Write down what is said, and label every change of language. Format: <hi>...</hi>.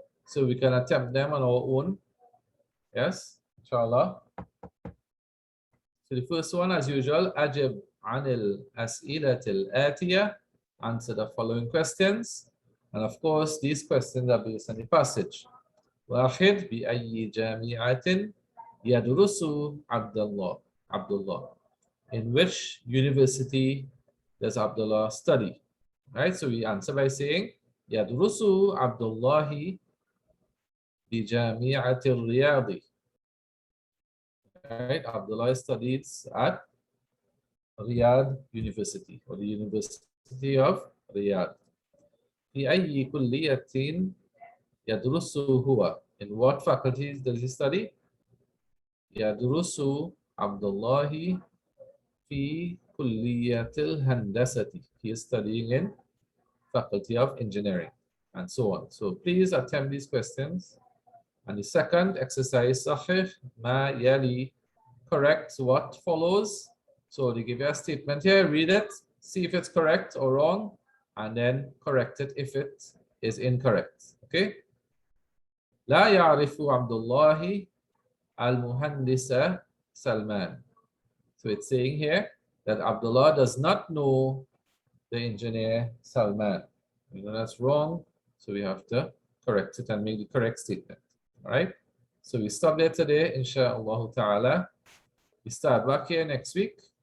<en>So we can attempt them on our own. Yes, inshallah. So the first one, as usual,</en> <ar>ajib anil as'ilatil atiyah,</ar> <en>answer the following questions. And of course, these questions are based on the passage.</en> <ar>واحد بأي جامعة يدرس عبد الله.</ar> <en>In which university does Abdullah study? Right, so we answer by saying</en> <ar>يدرس عبد الله بجامعة الرياض.</ar> <en>Right, Abdullah studies at Riyadh University, or the University of Riyadh.</en> <ar>في أي كلية يدرس هو?</ar> <en>In what faculties does he study?</en> <ar>يدرس عبد الله في كلية الهندسة.</ar> <en>He is studying in Faculty of Engineering, and so on. So please attempt these questions. And the second exercise,</en> <ar>صحيح ما يلي,</ar> <en>correct what follows. So they give you a statement here, read it, see if it's correct or wrong, and then correct it if it is incorrect. Okay?</en> <ar>لا يعرف عبد الله المهندس سلمان.</ar> <en>So it's saying here that Abdullah does not know the engineer Salman. You know that's wrong, so we have to correct it and make the correct statement. All right? So we stop there today, inshallah ta'ala. We start back here next week.</en>